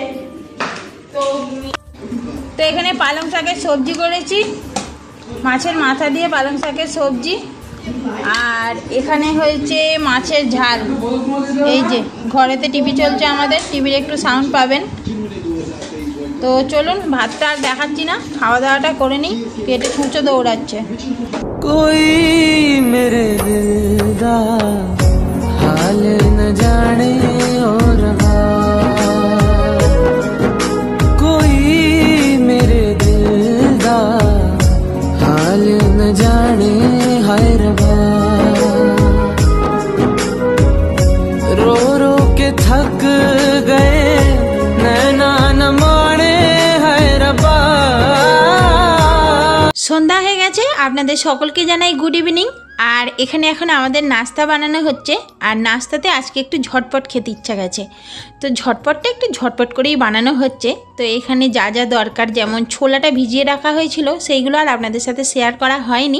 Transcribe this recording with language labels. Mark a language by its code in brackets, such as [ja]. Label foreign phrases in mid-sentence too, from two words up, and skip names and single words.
[bn] তো এখানে পালং শাকের সবজি করেছি, মাছের মাথা দিয়ে পালং শাকের সবজি, আর এখানে হয়েছে মাছের ঝাল। এই যে ঘরেতে টিভি চলছে আমাদের, টিভির একটু সাউন্ড পাবেন। তো চলুন, ভাতটা আর দেখাচ্ছি না, খাওয়া দাওয়াটা করে নিই, পেটে ছুঁচো দৌড়াচ্ছে। [pa] ਕੋਈ ਮੇਰੇ ਦਿਲ ਦਾ ਹਾਲ ਨਾ ਜਾਣੇ ਔਰ ਰਹਾ, ਕੋਈ ਮੇਰੇ ਦਿਲ ਦਾ ਹਾਲ ਨਾ ਜਾਣੇ ਹਾਏ ਰੱਬਾ, ਰੋ ਰੋ ਕੇ ਥੱਕ ਗਏ ਨੈਣਾ ਨਾ ਮੰਨੇ ਹਾਏ ਰੱਬਾ। [bn] সন্ধ্যা হয়ে গেছে, আপনাদের সকলকে জানাই [en] good evening. [bn] আর এখানে এখন আমাদের নাস্তা বানানো হচ্ছে, আর নাস্তাতে আজকে একটু ঝটপট খেতে ইচ্ছা গেছে, তো ঝটপটটা একটু ঝটপট করেই বানানো হচ্ছে। তো এখানে যা যা দরকার, যেমন ছোলাটা ভিজিয়ে রাখা হয়েছিল, সেইগুলো আর আপনাদের সাথে শেয়ার করা হয়নি।